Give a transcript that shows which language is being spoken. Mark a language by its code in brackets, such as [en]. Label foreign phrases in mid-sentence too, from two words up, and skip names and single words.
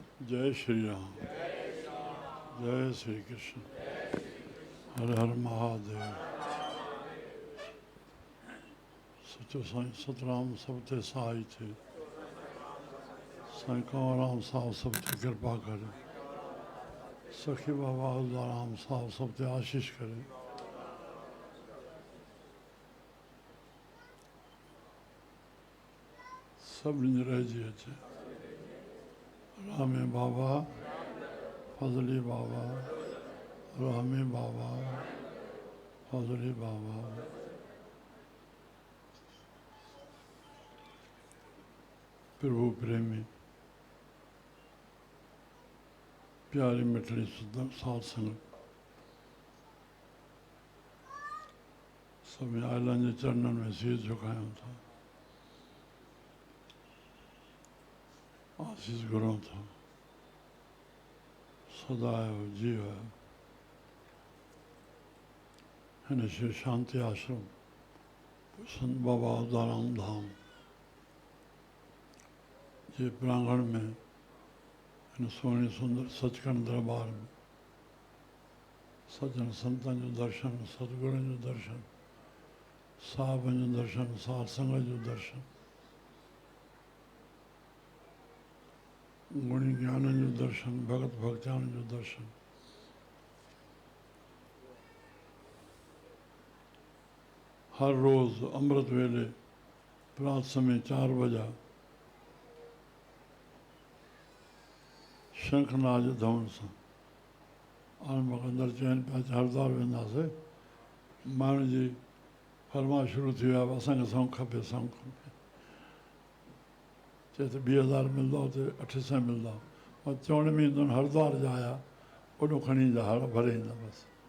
[hi] जय श्री राम, जय श्री कृष्ण, हर हर महादेव। [sd] सचो साईं सतराम सब ते सहाय थे, साईं कंवरराम साहब सब ते कृपा करे, सखी बाबा उदाराम साहब सब ते आशीष करे। सभिनी रहिजी अचे। रामे बाबा, फजली बाबा, रामे बाबा, फजली बाबा। प्रभु प्रेमी, प्यारी मिठड़ी साध संगत, सभी आयलन जे चरणन में शीश झुकायूं था, आशीष घुरूं था। सदायो जीव हिन शिव शांति आश्रम संत बाबा उदाराम धाम जे प्रांगण में हिन सोहणी सुंदर सचखंड दरबार में सजन संतन जो दर्शन, सतगुरन जो दर्शन, साहबन जो दर्शन, साध संगत जो दर्शन, गुणी ज्ञानन जो दर्शन, भगत भक्तान जो दर्शन। हर रोज़ अमृत वेले प्रात समय 4 बजे शंखनाद जे धवन सां हाणे मूंखे अंदरि चइनि पिया हरिद्वार वेंदासीं, माण्हू जी फरमाइश शुरू थी वियो आहे, असांखे सौंग खपे, सौंग खपे। चए त 2000 मिलंदो, हुते 800 मिलंदा। मां चवण में ईंदो हरिद्वार जा आया, ओॾो खणी ईंदा, हड़ भरे ईंदा बसि।